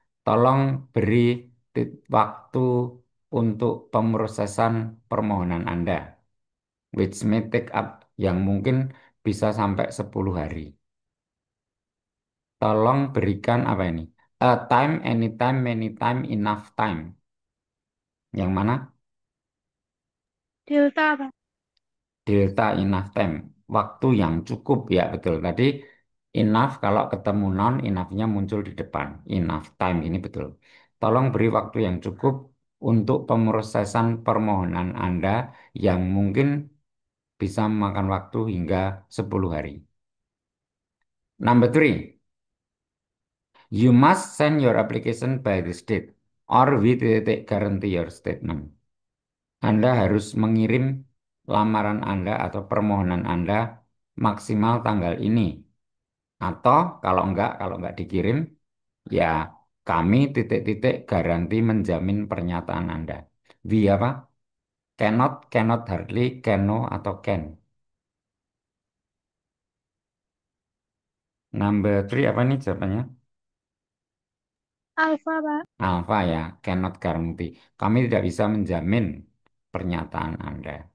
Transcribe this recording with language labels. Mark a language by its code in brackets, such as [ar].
[id] Tolong beri waktu untuk pemrosesan permohonan Anda, [en] which may take up, [id] yang mungkin bisa sampai 10 hari. Tolong berikan apa ini? [en] A time, anytime, many time, enough time. [id] Yang mana? Delta, Pak. Delta enough time. Waktu yang cukup ya betul. Tadi Enough kalau ketemu noun, enough-nya muncul di depan. Enough time ini betul. Tolong beri waktu yang cukup untuk pemrosesan permohonan Anda yang mungkin bisa memakan waktu hingga 10 hari. [en] Number three, you must send your application by this date or we titik guarantee your statement. [id] Anda harus mengirim lamaran Anda atau permohonan Anda maksimal tanggal ini. Atau kalau enggak dikirim, ya kami titik-titik garansi menjamin pernyataan Anda. We apa? [en] Cannot, cannot hardly, can no, atau can. Number three [id] apa nih jawabannya? Alfa, Pak. [en] Alpha ya, cannot guarantee. [id] Kami tidak bisa menjamin pernyataan Anda.